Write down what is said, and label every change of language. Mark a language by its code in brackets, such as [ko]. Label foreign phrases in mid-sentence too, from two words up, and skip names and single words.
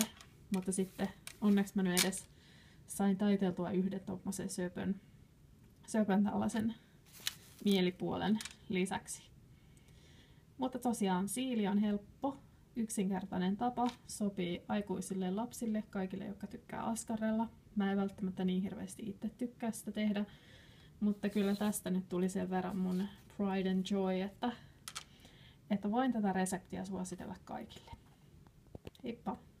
[fi] Mutta sitten onneksi mä nyt edes sain taiteltua yhden tommosen söpön tällaisen mielipuolen lisäksi. Mutta tosiaan siili on helppo, yksinkertainen tapa, sopii aikuisille lapsille, kaikille jotka tykkää askarrella. Mä en välttämättä niin hirveästi itse tykkää sitä tehdä, mutta kyllä tästä nyt tuli sen verran mun [en] pride and joy, [fi] että voin tätä reseptiä suositella kaikille. Heippa!